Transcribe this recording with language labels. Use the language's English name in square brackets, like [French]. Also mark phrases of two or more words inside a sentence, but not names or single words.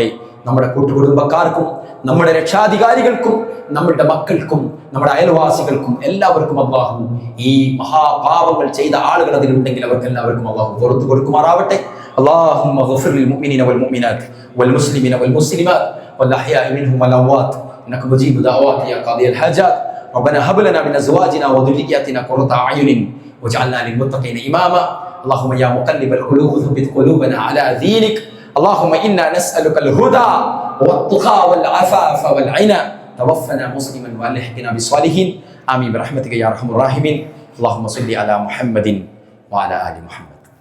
[Malayalam] നമ്മുടെ കൂട്ടുകുടുംബക്കാർക്കും നമ്മുടെ രക്ഷാധികാരികൾക്കും നമ്മുടെ മക്കൾക്കും നമ്മുടെ അയൽവാസികൾക്കും എല്ലാവർക്കും അള്ളാഹു ഈ മഹാപാപങ്ങൾ ചെയ്ത ആളുകൾ അതിലുണ്ടെങ്കിൽ അവർക്ക് എല്ലാവർക്കും അള്ളാഹു പുറത്തു കൊടുക്കുമാറാവട്ടെ. [Arabic] اللهم اغفر للمؤمنين والمؤمنات والمسلمين والمسلمات والأحياء منهم والأموات إنك مجيب الدعوات يا قاضي الحاجات. ربنا هب لنا من أزواجنا وذرياتنا قرة أعين واجعلنا للمتقين إماما. اللهم يا مقلب القلوب ثبت قلوبنا على دينك. اللهم إنا نسألك الهدى والتقى والعفاف والغنى. توفنا مسلما والحقنا بالصالحين. آمين برحمتك يا أرحم الراحمين. اللهم صل على محمد وعلى آل محمد.